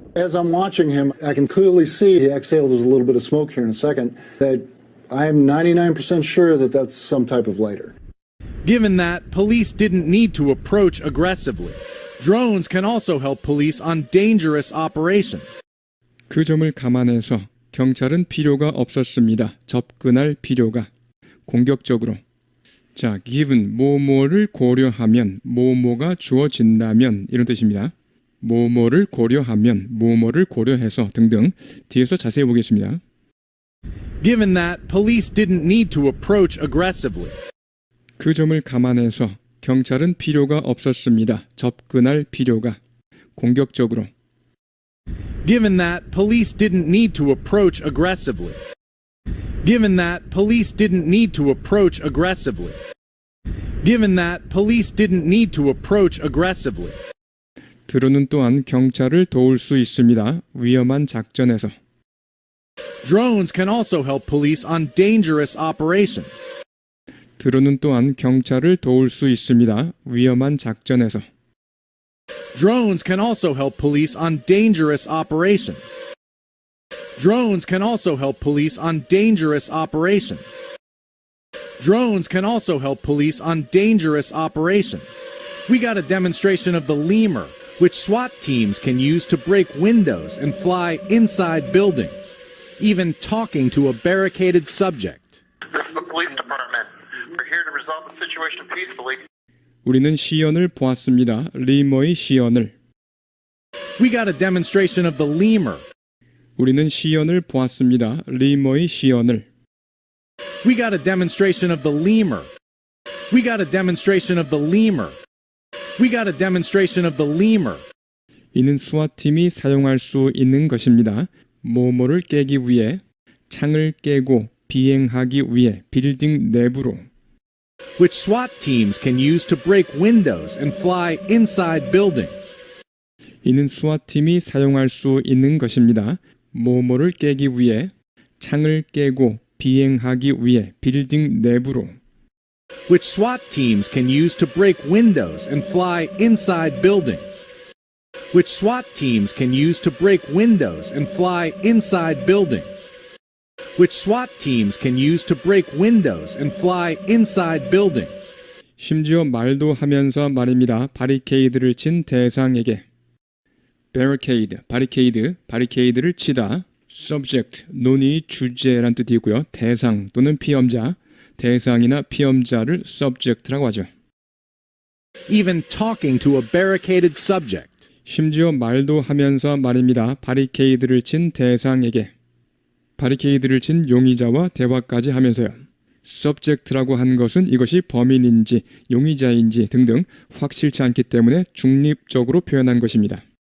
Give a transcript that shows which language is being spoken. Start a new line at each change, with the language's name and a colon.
English: As I'm watching him, I can clearly see he exhaled a little bit of smoke here in a second, that I'm 99% sure that that's some type of lighter. Given that, police didn't need to approach aggressively. Drones can also help police on dangerous operations.
Korean: 그 점을 감안해서 경찰은 필요가 없었습니다. 접근할 필요가. 공격적으로. 자, given 뭐뭐를 고려하면 뭐뭐가 주어진다면 이런 뜻입니다. 뭐뭐를 고려하면 뭐뭐를 고려해서 등등 뒤에서 자세히 보겠습니다.
English: Given that, police didn't need to approach aggressively.
Korean: 그 점을 감안해서 경찰은 필요가 없었습니다. 접근할 필요가. 공격적으로.
English: Given that, police didn't need to approach aggressively. Given that, police didn't need to approach aggressively. Given that, police didn't need to approach aggressively.
Korean: 드론은 또한 경찰을 도울 수 있습니다. 위험한 작전에서.
English: Drones can also help police on dangerous operations.
Korean: 드론은 또한 경찰을 도울 수 있습니다. 위험한 작전에서.
English: Drones can also help police on dangerous operations. Drones can also help police on dangerous operations. Drones can also help police on dangerous operations. We got a demonstration of the lemur, which SWAT teams can use to break windows and fly inside buildings, even talking to a barricaded subject. This is the police department. We're here to resolve the situation peacefully.
Korean: 우리는 시연을 보았습니다. 리머의 시연을.
English: We got a demonstration of the lemur.
Korean: 우리는 시연을 보았습니다. 리머의 시연을.
English: We got a demonstration of the lemur. We got a demonstration of the lemur. We got a demonstration of the lemur.
Korean: 이는 수화팀이 사용할 수 있는 것입니다. 뭐뭐를 깨기 위해, 창을 깨고 비행하기 위해 빌딩 내부로.
English: Which SWAT teams can use to break windows and fly inside buildings.
Korean: 이는 수화팀이 사용할 수 있는 것입니다. 뭐뭐를 깨기 위해, 창을 깨고 비행하기 위해 빌딩 내부로.
English: Which SWAT teams can use to break windows and fly inside buildings. Which SWAT teams can use to break windows and fly inside buildings. Which SWAT teams can use to break windows and fly inside buildings.
Korean: 심지어 말도 하면서 말입니다. 바리케이드를 친 대상에게. barricade, 바리케이드를 치다. subject, 논의 주제란 뜻이 있고요. 대상 또는 피험자, 대상이나 피험자를 subject라고 하죠.
English: Even talking to a barricaded subject.
Korean: 심지어 말도 하면서 말입니다. 바리케이드를 친 대상에게. 바리케이드를 친 용의자와 대화까지 하면서요. subject라고 한 것은 이것이 범인인지 용의자인지 등등 확실치 않기 때문에 중립적으로 표현한 것입니다.